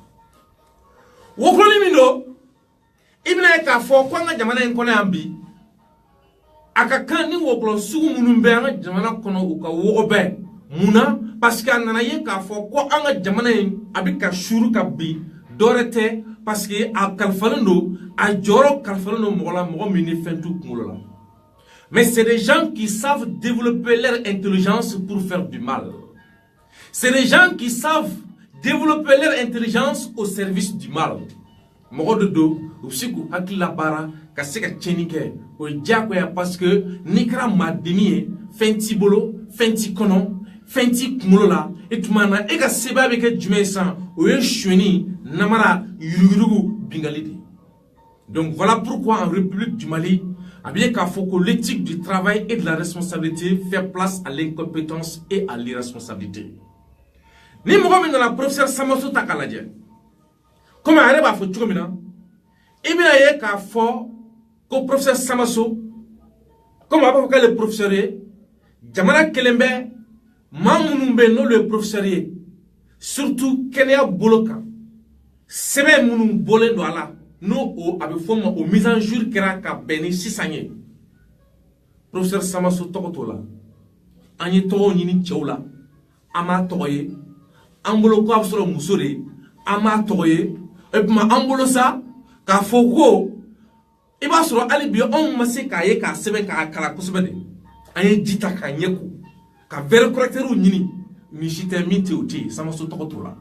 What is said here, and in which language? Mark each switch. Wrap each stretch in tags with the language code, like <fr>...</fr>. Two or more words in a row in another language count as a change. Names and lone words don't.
<bm>Wɔkulɔni min don, i bɛna ye k'a fɔ ko an ka jamana in kɔnɔ yan bi, a ka kan ni wɔkulɔ sugu minnu bɛ an ka jamana kɔnɔ u ka wɔgɔ bɛɛ. Munna?</bm> <fr>Parce que</fr> <bm>a nana ye k'a fɔ ko an ka jamana in a bɛ ka suru ka bi dɔwɛrɛ tɛ,</bm> <fr>parce que</fr> <bm>a kalifalen don, a jɔyɔrɔ kalifalen don mɔgɔ la, mɔgɔ min ni fɛn t'u kunkolo la.</bm> <fr>Mais c'est des gens qui savent développer leur intelligence pour faire du mal. C'est des gens qui savent développer leur intelligence au service du mal.</fr> <bm>Mɔgɔ de do u bɛ se k'u hakili labaara ka se ka tiɲɛni kɛ, o ye diyagoya</bm> <fr>parce que</fr> <bm>n'i kɛra maadennin ye, fɛn t'i bolo, fɛn t'i kɔnɔ, fɛn t'i kunkolo la, e tuma na e ka sebaaya bɛ kɛ jumɛn ye sisan? O ye sonyani, namara, yuruguyurugu, bingali de.</bm> <fr>Donc voilà pourquoi en République du Mali, a bien</fr> <bm>k'a fɔ ko</bm> <fr>l'éthique du travail et de la responsabilité fait place à l'incompétence et à l'irresponsabilité.</fr> <bm>Ni mɔgɔ min nana professeur Samaso ta k'a lajɛ, comme a yɛrɛ b'a fɔ cogo min na, i bɛna ye k'a fɔ ko professeur Samaso, comme a b'a fɔ k'ale ye professeur ye, jamana kelen bɛ maa minnu bɛ yen n'olu ye professeur ye, surtout kɛnɛya bolo kan, sɛbɛn minnu bɔlen don a la, n'o a bɛ fɔ o ma o</bm> <fr>mise en jour</fr> <bm>kɛra ka bɛn ni sisan ye. Professeur Samaso tɔgɔ t'o la, an ye tɔgɔw ɲini cɛw la, an m'a tɔgɔ ye, an bolo ko a bɛ sɔrɔ muso de ye, an m'a tɔgɔ ye,</bm> <fr>et puis</fr> <bm>an bolo sa k'a fɔ ko i b'a sɔrɔ hali bi anw ma se k'a ye k'a sɛbɛn k'a kalan kosɛbɛ de, an ye ji ta k'a ɲɛ ko ka</bm> <fr>verre correcteur</fr> <bm>ɲini, min si tɛ min tɛ o tɛ yen, Samaso tɔgɔ t'o la.</bm>